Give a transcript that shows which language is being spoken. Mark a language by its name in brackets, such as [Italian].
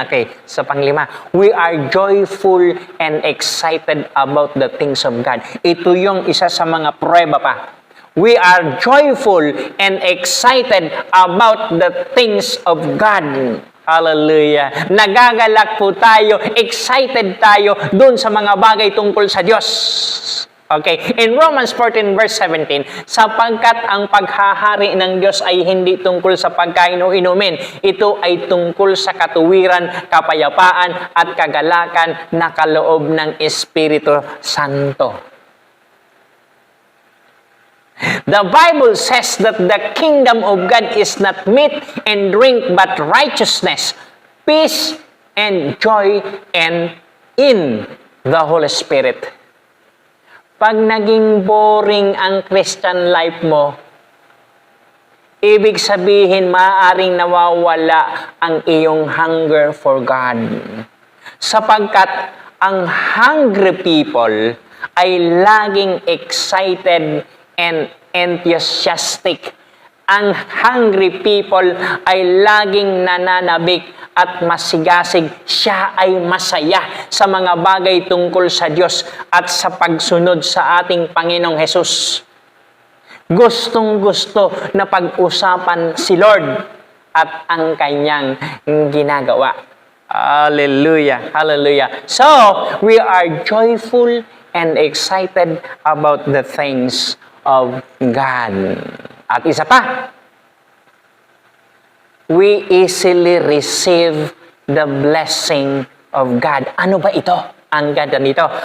[English] Okay, [Filipino] sa pang-lima, [English] we are joyful and excited about the things of God. [Filipino] Ito yung isa sa mga pruweba pa. [English] We are joyful and excited about the things of God. Hallelujah. [Filipino] Nagagalak po tayo, excited tayo dun sa mga bagay tungkol sa Diyos. Okay, [English] in Romans 14 verse 17, [Filipino] sapagkat ang paghahari ng Diyos ay hindi tungkol sa pagkain o inumin, ito ay tungkol sa katuwiran, kapayapaan at kagalakan na kaloob ng Espiritu Santo. [English] The Bible says that the kingdom of God is not meat and drink but righteousness, peace and joy and in the Holy Spirit. [Filipino] Pag naging boring ang Christian life mo, ibig sabihin maaaring nawawala ang iyong [English] hunger for God. [Filipino] Sapagkat ang hungry people ay laging [English] excited and enthusiastic. [Filipino] Ang hungry people ay laging nananabik at masigasig. Siya ay masaya sa mga bagay tungkol sa Diyos at sa pagsunod sa ating Panginoong Hesus. Gustong-gusto na pag-usapan si Lord at ang kanyang ginagawa. Hallelujah! Hallelujah! [English] So, we are joyful and excited about the things of God. [Filipino] At isa pa, [English] we easily receive the blessing of God. [Filipino] Ano ba ito? Ang ganda nito.